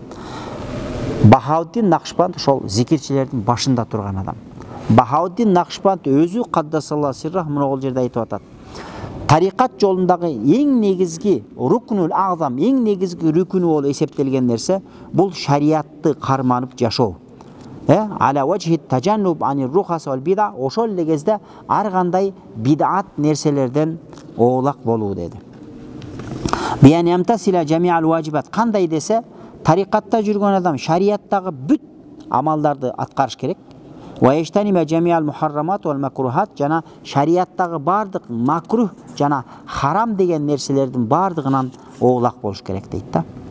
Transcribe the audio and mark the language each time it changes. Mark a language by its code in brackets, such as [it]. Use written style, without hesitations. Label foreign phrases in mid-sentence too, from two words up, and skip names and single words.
[ky] Бахауддин Накшбанд ошол зикирчилердин башында турган адам. Бахауддин Накшбанд өзү [ar] قدس الله سره [ky] мыногул жерде айтып атат. Тарикат жолундагы эң негизги [ar] ركن الأعظم, [ky] эң негизги рүкүнү болуп эсептелген нерсе бул шариатты карманып жашоо. [ar] على وجه تجنب عن الرخص والبدع, [ky] ошол эле кезде ар кандай бид'ат нерселерден оолак болуу деди. [ar] بأن يمتثل جميع الواجبات, [ky] кандай десе, тарикатта жүргөн адам шариаттагы бүт амалдарды аткарыш керек. [ar] واجتناب جميع المحرمات والمكروهات, [ky] жана шариаттагы бардык макрух жана харам деген нерселердин бардыгынан оолак болуш керек дейт да.